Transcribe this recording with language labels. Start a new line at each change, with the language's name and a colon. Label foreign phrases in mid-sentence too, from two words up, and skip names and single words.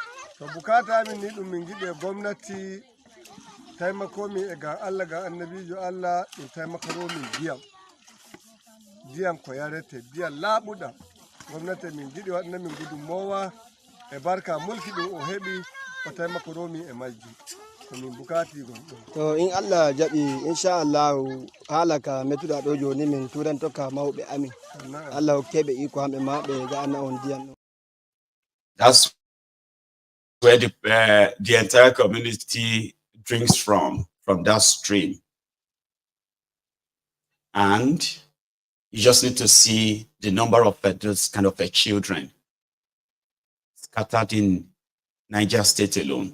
Fula: To bukata min ni ɗum min giɗe gomnati taimakomi e ga Allah ga annabijo Allah ɗum taimakoromin diyam ko yarete diyam laaɓuɗam gomnati min giɗi waɗana min gudunmowa e barka mulki ɗum o heɓi o taimakoromi e majji ko min bukati gonɗon. To in Allah jaɓi inchallah haalaka mettuɗa ɗo joni min turan tokka mawɓe amin. Allah hokkeɓe iko hamɓe ma ɓe ga anna on diyam.
English: That's where the entire community drinks from that stream. And you just need to see the number of those kind of children scattered in Niger State alone.